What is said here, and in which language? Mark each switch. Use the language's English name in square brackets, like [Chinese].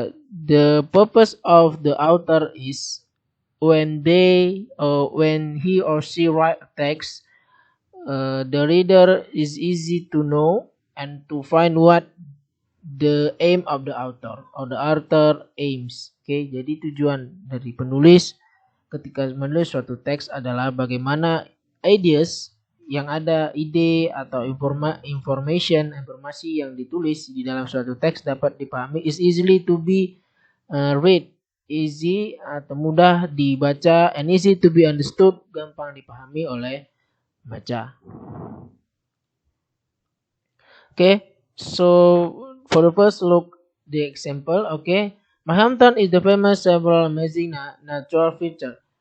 [English] The purpose of the author is when he or she write a text, the reader is easy to know and to find what the aim of the author or the author aims. [Indonesian] Okay, jadi tujuan dari penulis ketika menulis suatu teks adalah bagaimana ideas yang ada, ide atau informasi yang ditulis di dalam suatu teks dapat dipahami, is easily to be read, easy atau mudah dibaca, and easy to be understood, gampang dipahami oleh baca. [English] Okay, so for the first look the example. Okay, my hometown is the famous several amazing natural feature.